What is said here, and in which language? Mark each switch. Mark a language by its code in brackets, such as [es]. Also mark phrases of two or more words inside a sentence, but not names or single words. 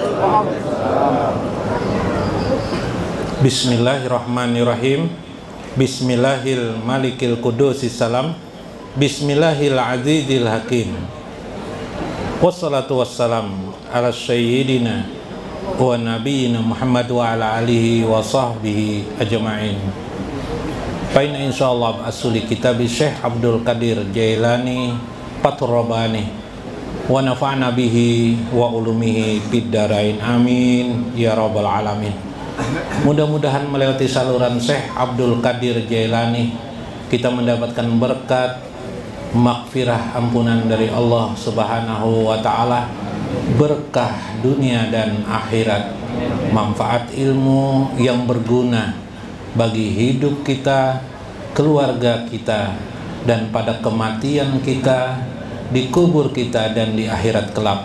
[ar] Bismillahirrahmanirrahim. بسم الله الملك القدوس السلام. بسم الله العزيز الحكيم. والصلاة والسلام على سيدنا ونبينا محمد وعلى آله وصحبه أجمعين. فإنا إن شاء الله أصل كتاب شيخ عبد القادر الجيلاني فتح الرباني ونفعنا به وبعلومه في الدارين آمين يا رب العالمين. [id] Mudah-mudahan melewati saluran Syekh Abdul Qadir Jailani kita mendapatkan berkat maghfirah ampunan dari Allah [ar] سبحانه وتعالى, [id] berkah dunia dan akhirat, manfaat ilmu yang berguna bagi hidup kita, keluarga kita, dan pada kematian kita, di kubur kita, dan di akhirat kelak.